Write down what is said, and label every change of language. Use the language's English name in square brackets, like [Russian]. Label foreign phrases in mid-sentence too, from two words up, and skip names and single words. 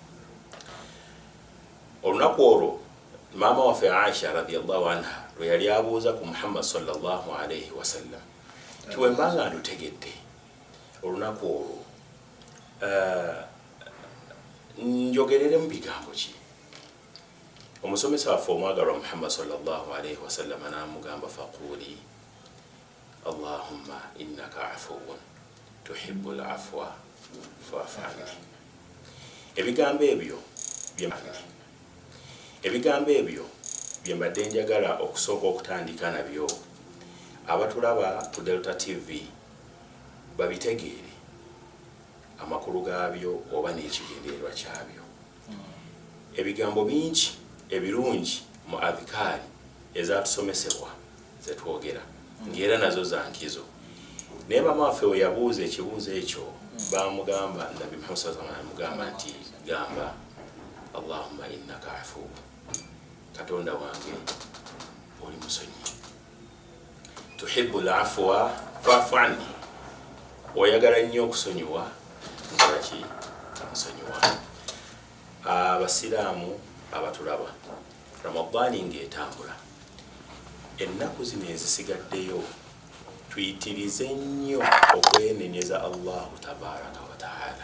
[Ganda] Olunaku olwo maama waffe Aisha [Arabic] رضي الله عنها [Ganda] lwe yali abuuza ku Muhammad [Arabic] صلى الله عليه وسلم [Ganda] ti wembanga ndutegedde olunaku olwo njogerere mu bigambo ki? Omusomesa waffe omwagalwa Muhammad [Arabic] صلى الله عليه وسلم [Ganda] n'amugamba [Arabic] فقولي اللهم إنك عفو تحب العفو فاعف عني. [Ganda] Ebigambo ebyo bye mbadde njagala okusooka okutandika nabyo abatulaba ku Delta TV babitegeere amakulu gaabyo oba n'ekigendererwa kyabyo. Ebigambo bingi ebirungi mu adhikaari ezatusomesebwa zetwogera ng'era nazo za nkizo. Naye maama waffe we yabuuza ekibuuzo ekyo baamugamba Nabi Muhammad [Arabic] صلى الله عليه وسلم [Ganda] amugamba nti gamba [Arabic] اللهم إنك عفو, [Ganda] Katonda wange oli musonyi, [Arabic] تحب العفو فاعف عني, [Ganda] oyagala nnyo okusonyiwa nkolaki musonyiwa. Abasiraamu abatulaba Ramadani ng'etambula ennaku zino ezisigaddeyo tuyitirize nnyo okwenenyeza [Arabic] الله تبارك وتعالى.